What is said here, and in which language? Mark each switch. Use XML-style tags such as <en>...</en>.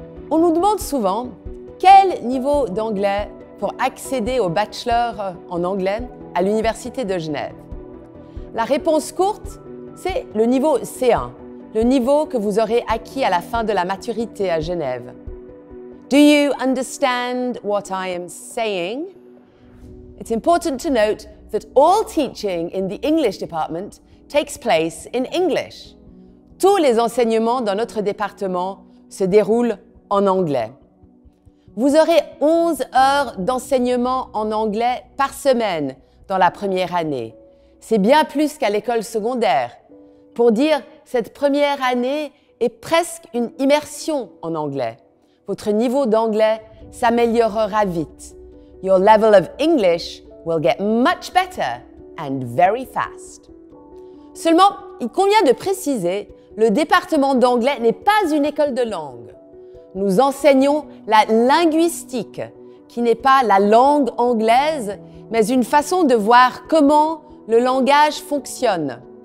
<fr>On nous demande souvent quel niveau d'anglais pour accéder au bachelor en anglais à l'Université de Genève. La réponse courte, c'est le niveau C1, le niveau que vous aurez acquis à la fin de la maturité à Genève.</fr> <en>Do you understand what I am saying? It's important to note that all teaching in the English department takes place in English.</en> <fr>Tous les enseignements dans notre département se déroulent en anglais. Vous aurez 11 heures d'enseignement en anglais par semaine dans la première année. C'est bien plus qu'à l'école secondaire. Pour dire, cette première année est presque une immersion en anglais. Votre niveau d'anglais s'améliorera vite.</fr> <en>Your level of English will get much better and very fast.</en> <fr>Seulement, il convient de préciser, le département d'anglais n'est pas une école de langue. Nous enseignons la linguistique, qui n'est pas la langue anglaise, mais une façon de voir comment le langage fonctionne.</fr>